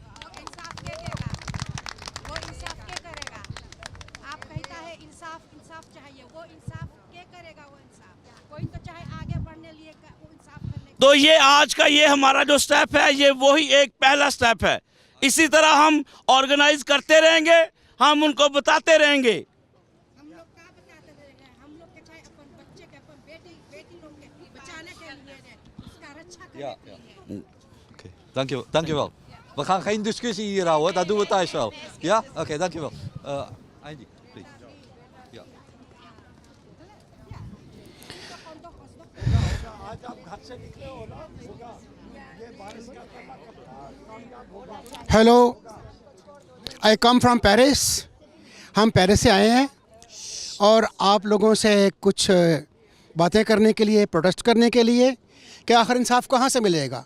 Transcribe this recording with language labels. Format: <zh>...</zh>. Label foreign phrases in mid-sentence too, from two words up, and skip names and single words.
<hi>तो ये आज का ये हमारा जो स्टेप है, ये वही एक पहला स्टेप है। इसी तरह हम ऑर्गेनाइज करते रहेंगे, हम उनको बताते रहेंगे।</hi> <nl>Ja. Oké, dankjewel. We gaan geen discussie hier houden, dat doen we thuis wel. Ja? Oké, dankjewel. Andy, please. Ja.</nl> <en>Hello, I come from Paris.</en> <hi>हम पेरिस से आए हैं और आप लोगों से कुछ बातें करने के लिए, प्रोटेस्ट करने के लिए कि आखिर इंसाफ कहाँ से मिलेगा।</hi>